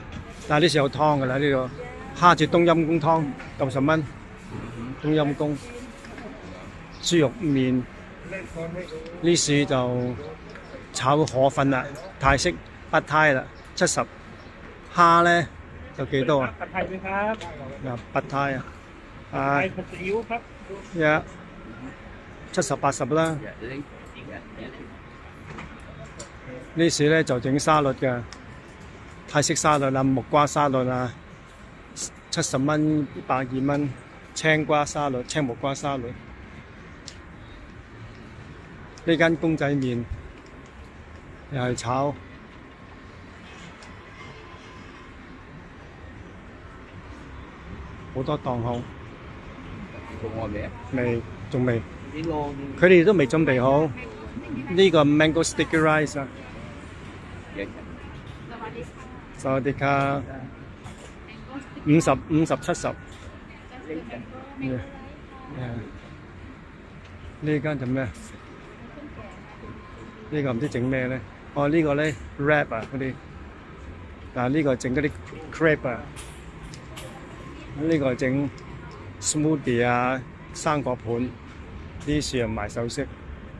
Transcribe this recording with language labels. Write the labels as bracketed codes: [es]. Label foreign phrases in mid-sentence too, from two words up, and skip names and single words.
[yue] 但係呢時有湯㗎啦，呢度蝦子冬陰功湯90蚊，冬陰功豬肉麵。呢時就炒河粉啦，泰式不胎啦，70。蝦咧有幾多啊？ [th] ผัดไทยไหมครับ [yue] 不胎啊， [th] ไทยผัดซีอิ๊วครับ [yue] 70、80 啦。呢時咧就整沙律嘅，泰式沙律啊，木瓜沙律啊，70蚊、120蚊，青瓜沙律、青木瓜沙律。呢間公仔麵又係炒，好多檔口。做愛未啊？未，仲未。佢哋都未準備好。呢個 [en] mango sticky rice [yue] 啊。 [th] สวัสดีครับ50、70。 [yue] 呢間就咩？呢個唔知整咩咧？哦，呢個咧 wrap 啊嗰啲，但係呢個整嗰啲 crepe 啊，呢個整 smoothie 啊，生果盤，呢時又賣首飾。